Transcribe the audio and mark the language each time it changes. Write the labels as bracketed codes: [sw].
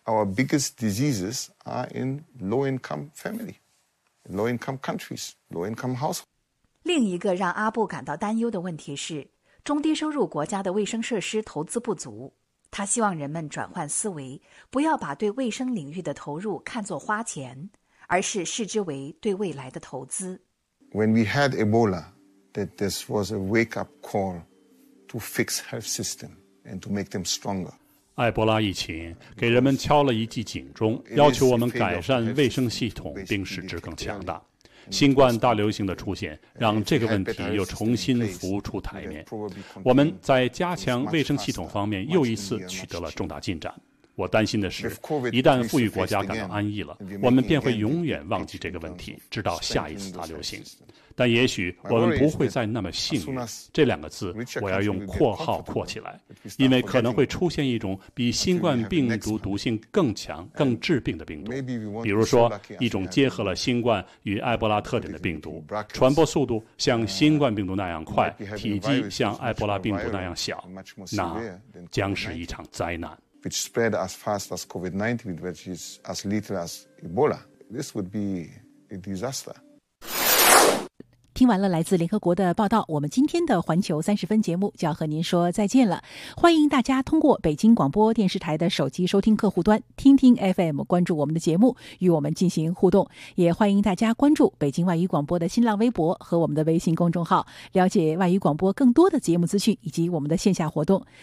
[en] Our biggest diseases are in low-income families, low-income countries, low-income households. [zh] 另一个让阿布感到担忧的问题是，中低收入国家的卫生设施投资不足。他希望人们转换思维，不要把对卫生领域的投入看作花钱，而是视之为对未来的投资。 [en] When we had Ebola, that this was a wake-up call to fix health system and to make them stronger. [zh] 埃博拉疫情给人们敲了一记警钟，要求我们改善卫生系统，并使之更强大。新冠大流行的出现让这个问题又重新浮出台面。我们在加强卫生系统方面又一次取得了重大进展。我担心的是，一旦富裕国家感到安逸了，我们便会永远忘记这个问题，直到下一次大流行。但也许我们不会再那么幸运，这两个字我要用括号括起来，因为可能会出现一种比新冠病毒毒性更强、更致病的病毒，比如说一种结合了新冠与埃博拉特点的病毒，传播速度像新冠病毒那样快，体积像埃博拉病毒那样小，那将是一场灾难。 [en] which spread as fast as COVID-19, which is as lethal as Ebola. This would be a disaster. [zh] 听完了来自联合国的报道，我们今天的环球30分节目就要和您说再见了。欢迎大家通过北京广播电视台的手机收听客户端听听 FM， 关注我们的节目，与我们进行互动。也欢迎大家关注北京外语广播的新浪微博和我们的微信公众号，了解外语广播更多的节目资讯以及我们的线下活动。